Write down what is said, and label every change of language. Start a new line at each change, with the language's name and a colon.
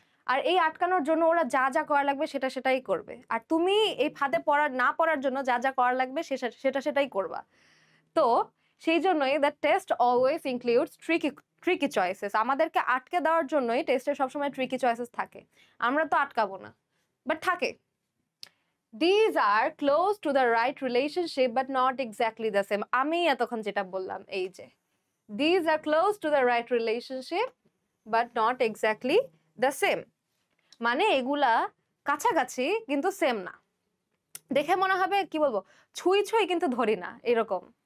Bangla: আর এই আটকানোর জন্য ওরা যা যা করা লাগবে সেটাই করবে, আর তুমি এই ফাঁদে না পড়ার জন্য যা যা করা লাগবে সেটাই করবা। তো সেই জন্যই
English: The test always includes tricky choices.
Bangla: আমাদেরকে আটকে দেওয়ার জন্যই টেস্টে সবসময় ট্রিকি চয়েসেস থাকে। আমরা তো আটকাবো না, বাট থাকে।
English: These are close to the right relationship but not exactly the same.
Bangla: আমি এতক্ষণ যেটা বললাম এই যে
English: these are close to the right relationship but not exactly the same,
Bangla: মানে এগুলা কাছাকাছি কিন্তু সেম না। দেখে মনে হবে কি বলবো, ছুঁই ছুঁই কিন্তু ধরি না, এরকম।